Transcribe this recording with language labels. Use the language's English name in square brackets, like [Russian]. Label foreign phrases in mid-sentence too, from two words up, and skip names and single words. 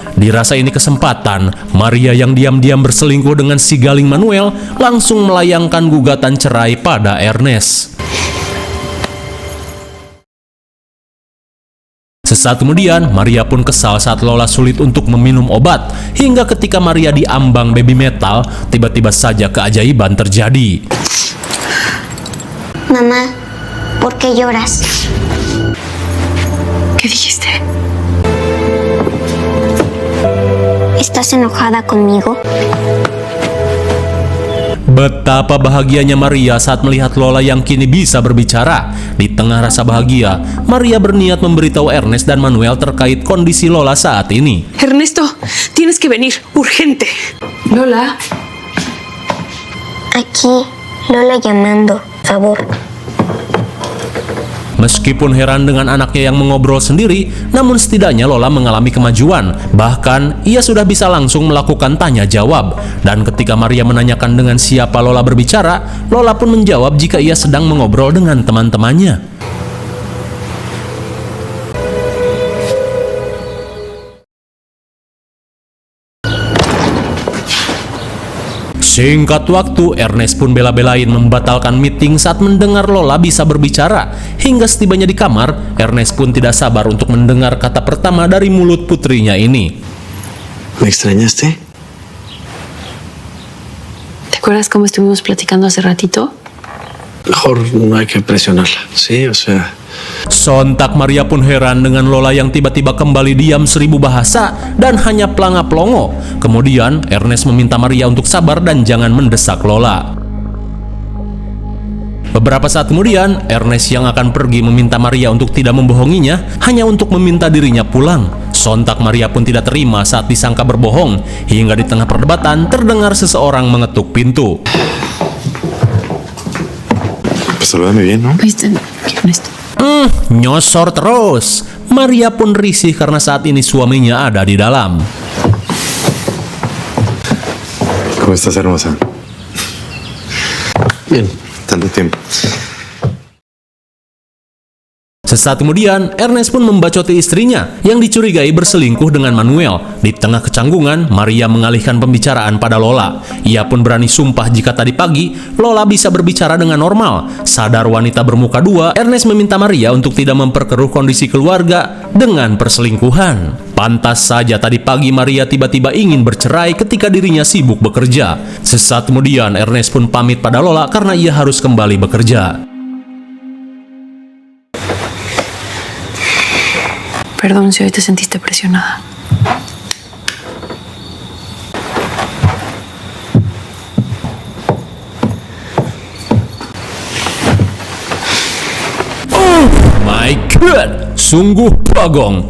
[Indonesian] Dirasa ini kesempatan, Maria yang diam-diam berselingkuh dengan si Galing Manuel langsung melayangkan gugatan cerai pada Ernest. Sesaat kemudian, Maria pun kesal saat Lola sulit untuk meminum obat. Hingga ketika Maria diambang [English] baby metal, [Indonesian] tiba-tiba saja keajaiban terjadi. [Spanish] Mamá, ¿por qué lloras? ¿Qué dijiste? ¿Estás enojada conmigo? [Indonesian] Betapa bahagianya Maria saat melihat Lola yang kini bisa berbicara. Di tengah rasa bahagia, Maria berniat memberitahu Ernest dan Manuel terkait kondisi Lola saat ini. [Spanish] Ernesto, tienes que venir, urgente. Lola. Aquí, Lola llamando, favor. [Indonesian] Meskipun heran dengan anaknya yang mengobrol sendiri, namun setidaknya Lola mengalami kemajuan. Bahkan, ia sudah bisa langsung melakukan tanya jawab. Dan ketika Maria menanyakan dengan siapa Lola berbicara, Lola pun menjawab jika ia sedang mengobrol dengan teman-temannya. Singkat waktu, Ernest pun bela-belain membatalkan meeting saat mendengar Lola bisa berbicara. Hingga setibanya di kamar, Ernest pun tidak sabar untuk mendengar kata pertama dari mulut putrinya ini. [Spanish] ¿Me extrañaste? ¿Te acuerdas cómo estuvimos platicando hace ratito? Mejor no hay que presionarla, ¿sí? O sea, [Indonesian] Sontak Maria pun heran dengan Lola yang tiba-tiba kembali diam 1000 bahasa dan hanya pelanga-pelongo. Kemudian Ernest meminta Maria untuk sabar dan jangan mendesak Lola. Beberapa saat kemudian, Ernest yang akan pergi meminta Maria untuk tidak membohonginya, hanya untuk meminta dirinya pulang. Sontak Maria pun tidak terima saat disangka berbohong, hingga di tengah perdebatan terdengar seseorang mengetuk pintu. [Spanish] pues salúdame bien, ¿no? ¿Viste? Ernesto. [Indonesian] Nyosor terus. Maria pun risih karena saat ini suaminya ada di dalam. [Spanish] ¿Cómo estás, hermosa? Bien, tanto tiempo. [Indonesian] Sesaat kemudian, Ernest pun membacoti istrinya yang dicurigai berselingkuh dengan Manuel. Di tengah kecanggungan, Maria mengalihkan pembicaraan pada Lola. Ia pun berani sumpah jika tadi pagi Lola bisa berbicara dengan normal. Sadar wanita bermuka dua, Ernest meminta Maria untuk tidak memperkeruh kondisi keluarga dengan perselingkuhan. Pantas saja tadi pagi Maria tiba-tiba ingin bercerai ketika dirinya sibuk bekerja. Sesaat kemudian, Ernest pun pamit pada Lola karena ia harus kembali bekerja. [Spanish] Perdón si hoy te sentiste presionada. [English] My God, [Indonesian] sungguh bagong.